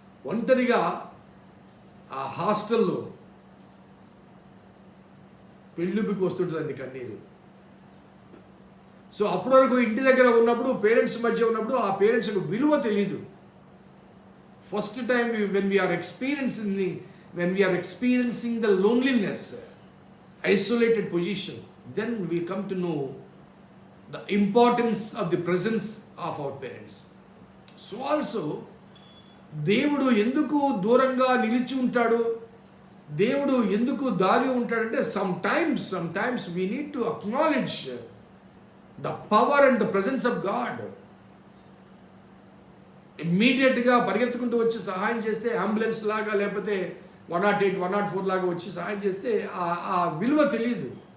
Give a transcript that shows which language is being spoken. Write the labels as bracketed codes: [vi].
[te] ఒంటరిగా ఆ హాస్టల్లో పెళ్ళికి వస్తుంటుందండి కన్నీరు. సో అప్పటి వరకు ఇంటి దగ్గర ఉన్నప్పుడు, పేరెంట్స్ మధ్య ఉన్నప్పుడు ఆ పేరెంట్స్కి విలువ తెలీదు. [en] First time when we are experiencing the loneliness, isolated position, then we come to know the importance of the presence of our parents. So also [te] దేవుడు ఎందుకు దూరంగా నిలిచి ఉంటాడు, దేవుడు ఎందుకు దాగి ఉంటాడంటే [en] sometimes we need to acknowledge the power and the presence of God. [te] ఇమ్మీడియట్గా పరిగెత్తుకుంటూ వచ్చి సహాయం చేస్తే, అంబులెన్స్ లాగా లేకపోతే 108, 104 లాగా వచ్చి సహాయం చేస్తే ఆ విలువ తెలియదు.